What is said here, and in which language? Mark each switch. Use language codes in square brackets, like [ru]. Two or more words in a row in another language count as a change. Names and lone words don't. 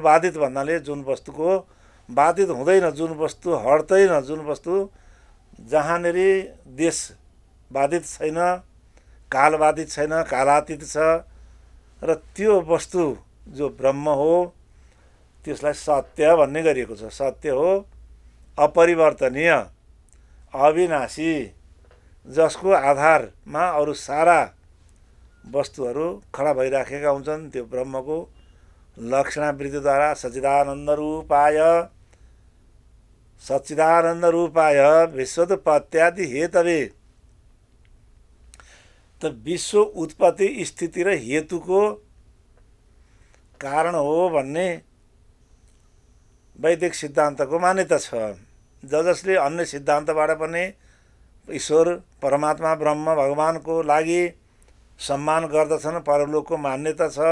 [ne] बाधित भन्नाले जुन वस्तुको बाधित हुँदैन, जुन वस्तु हट्दैन, जुन वस्तु जहाँनेरि देश बाधित छैन, काल बाधित छैन, कालातीत छ र त्यो वस्तु जो ब्रह्म हो त्यसलाई सत्य भन्ने गरिएको छ। सत्य हो, अपरिवर्तनीय, अविनाशी, जसको आधारमा अरू सारा वस्तुहरू खडा भइराखेका हुन्छन्। त्यो ब्रह्मको लक्षणावृत्तिद्वारा [sa] सच्चिदानन्द रूपाय विश्वोत्पत्त्यादि हेतवे [ne] त विश्व उत्पत्ति स्थिति र हेतुको कारण हो भन्ने वैदिक सिद्धान्तको मान्यता छ। जसले अन्य सिद्धान्तबाट पनि ईश्वर परमात्मा ब्रह्म भगवानको लागि सम्मान गर्दछन्, परलोकको मान्यता छ।